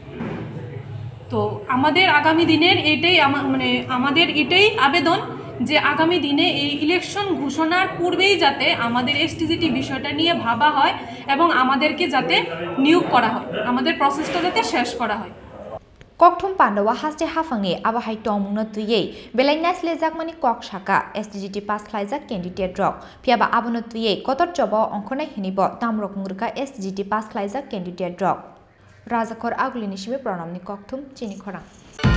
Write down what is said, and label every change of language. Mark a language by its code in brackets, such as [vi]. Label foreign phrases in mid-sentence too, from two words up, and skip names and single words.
[bn] তো আমাদের আগামী দিনের এটাই আমাদের এটাই আবেদন যে আগামী দিনে এই ইলেকশন ঘোষণার পূর্বেই যাতে আমাদের এসটিজিটি বিষয়টা নিয়ে ভাবা হয় এবং আমাদেরকে যাতে নিয়োগ করা হয় আমাদের প্রসেসটা যাতে শেষ করা হয় [trp] Kokthum Panda wa haste hafangni abahai tongmungno tuyei belainnas lejakmani kok shaka STGT Khlaijak Candidaterok phiaba abono tuyei kotor jobo ongkhonai hinibo Damrokmung Rwkha STGT Khlaijak Candidaterok Rajakor Agulini Shime Pranamni Kokthum CHINI KHORANG